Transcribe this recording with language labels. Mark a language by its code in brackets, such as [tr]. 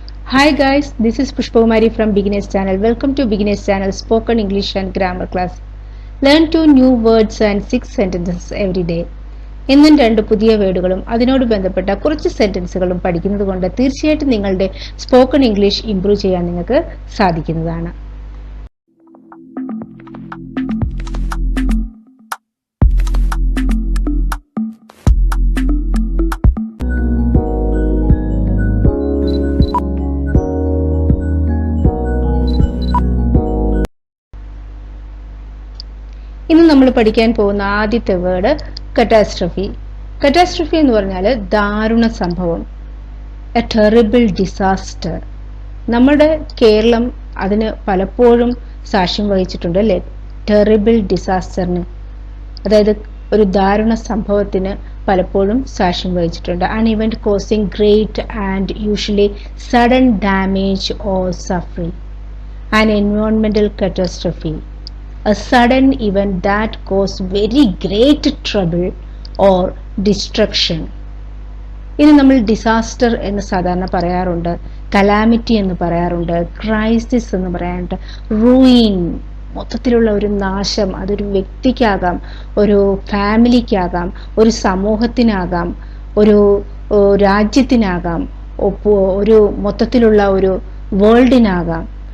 [en] Hi guys, this is Pushpamari from Beginners Channel. Welcome to Beginners Channel Spoken English and Grammar Class. Learn 2 new words and 6 sentences every day. [ml] എന്നും 2 പുതിയ വേർഡുകളും അതിനോട് ബന്ധപ്പെട്ട കുറച്ച് സെന്റൻസുകളും പഠിക്കുന്നത് കൊണ്ട് തീർച്ചയായിട്ടും നിങ്ങളുടെ സ്പോക്കൺ ഇംഗ്ലീഷ് ഇംപ്രൂവ് ചെയ്യാൻ നിങ്ങൾക്ക് സാധിക്കുന്നതാണ്. ഇന്ന് നമ്മൾ പഠിക്കാൻ പോകുന്ന ആദ്യത്തെ വേർഡ് കറ്റാസ്ട്രഫി. കറ്റാസ്ട്രഫി എന്ന് പറഞ്ഞാൽ ദാരുണ സംഭവം, [en] A terrible disaster. [ml] നമ്മുടെ കേരളം അതിന് പലപ്പോഴും സാക്ഷ്യം വഹിച്ചിട്ടുണ്ട് അല്ലേ, ടെറിബിൾ ഡിസാസ്റ്ററിന്, അതായത് ഒരു ദാരുണ സംഭവത്തിന് പലപ്പോഴും സാക്ഷ്യം വഹിച്ചിട്ടുണ്ട്. [en] An event causing great and usually sudden damage or suffering. An എൻവയോൺമെന്റൽ കറ്റാസ്ട്രഫി, a sudden event that caused very great trouble or destruction. [ml] ഇനി നമ്മൾ ഡിസാസ്റ്റർ എന്ന് സാധാരണ പറയാറുണ്ട്, കലാമിറ്റി എന്ന് പറയാറുണ്ട്, ക്രൈസിസ് എന്ന് പറയാറുണ്ട്, റൂയിൻ, മൊത്തത്തിലുള്ള ഒരു നാശം. അതൊരു വ്യക്തിക്കാകാം, ഒരു ഫാമിലിക്കാകാം, ഒരു സമൂഹത്തിനാകാം, ഒരു രാജ്യത്തിനാകാം, ഒരു മൊത്തത്തിലുള്ള ഒരു വേൾഡിനാകാം.